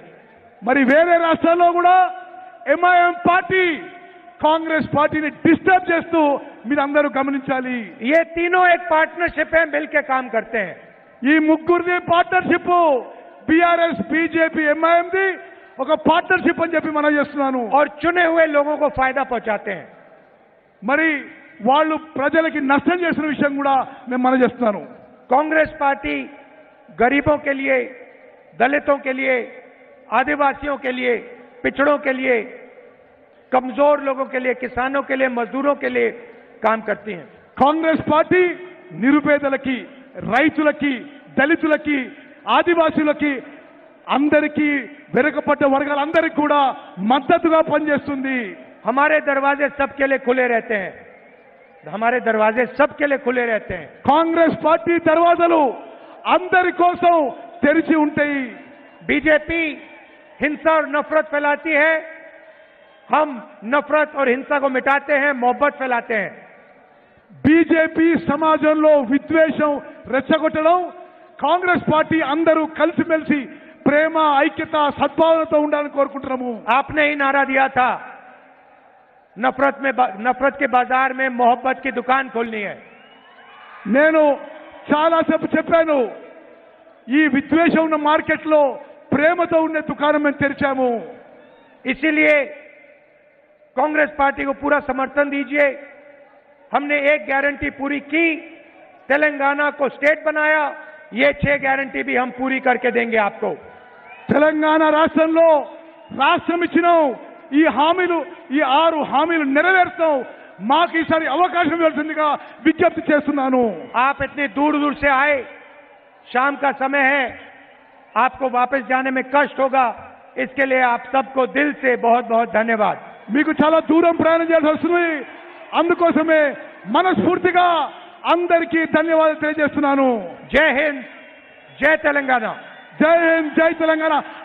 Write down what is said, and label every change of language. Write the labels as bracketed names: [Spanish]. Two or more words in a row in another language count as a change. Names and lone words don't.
[Telugu] మరి వేరే రాష్ట్రాల్లో కూడా ఎంఐఎం పార్టీ కాంగ్రెస్ పార్టీని డిస్టర్బ్ చేస్తూ మీరందరూ గమనించాలి। [Hindi] ये तीनों एक पार्टनरशिप है, मिलकर काम करते हैं। [Telugu] ఈ ముగ్గురిది పార్ట్నర్షిప్, బీఆర్ఎస్ బీజేపీ ఎంఐఎంది ఒక పార్ట్నర్షిప్ అని చెప్పి మనం చేస్తున్నాను। [Hindi] और चुने हुए लोगों को फायदा पहुंचाते हैं। [Telugu] మరి వాళ్ళు ప్రజలకి నష్టం చేసిన విషయం కూడా నేను మనం చేస్తున్నాను। [Hindi] कांग्रेस पार्टी गरीबों के लिए, दलितों के लिए, आदिवासियों के लिए, पिछड़ों के लिए, कमजोर लोगों के लिए, किसानों के लिए, मजदूरों के लिए काम करती हैं। [Telugu] కాంగ్రెస్ పార్టీ నిరుపేదలకి, రైతులకి, దళితులకి, ఆదివాసీలకి, అందరికీ వెనుకబడ్డ వర్గాలందరికీ కూడా మద్దతుగా పనిచేస్తుంది। [Hindi] हमारे दरवाजे सबके लिए खुले रहते हैं। हमारे दरवाजे सबके लिए खुले रहते हैं। [Telugu] కాంగ్రెస్ పార్టీ దర్వాజాలు అందరి కోసం తెరిచి ఉంటాయి। [Hindi] बीजेपी हिंसा और नफरत फैलाती है, हम नफरत और हिंसा को मिटाते हैं, मोहब्बत फैलाते हैं। [Telugu] బీజేపీ సమాజంలో విద్వేషం రెచ్చగొట్టడం, కాంగ్రెస్ పార్టీ అందరూ కలిసిమెలిసి ప్రేమ, ఐక్యత, సద్భావనతో ఉండాలని కోరుకుంటున్నాము। [Hindi] आपने ही नारा दिया था, नफरत के बाजार में मोहब्बत की दुकान खोलनी है। [Telugu] నేను చాలాసేపు చెప్పాను, ఈ విద్వేషం ఉన్న మార్కెట్లో ప్రేమతో ఉండే దుకాణం మేము తెరిచాము। [Hindi] इसीलिए कांग्रेस पार्टी को पूरा समर्थन दीजिए। हमने एक गारंटी पूरी की, तेलंगाना को स्टेट बनाया, ये 6 गारंटी भी हम पूरी करके देंगे आपको। [Telugu] తెలంగాణ రాష్ట్రంలో రాష్ట్రం ఇచ్చినాం, ఈ హామీలు, ఈ 6 హామీలు నెరవేర్చాం। మాకు ఈసారి అవకాశం ఇవ్వాల్సిందిగా విజ్ఞప్తి చేస్తున్నాను। [Hindi] आप इतनी दूर दूर से आए, शाम का समय है, आपको वापस जाने में कष्ट होगा, इसके लिए आप सबको दिल से बहुत बहुत धन्यवाद। [Telugu] మీకు చాలా దూరం ప్రయాణం చేయాల్సి వస్తుంది, అందుకోసమే మనస్ఫూర్తిగా అందరికీ ధన్యవాదాలు తెలియజేస్తున్నాను। [Hindi] जय हिंद, जय तेलंगाना। जय हिंद, जय तेलंगाना।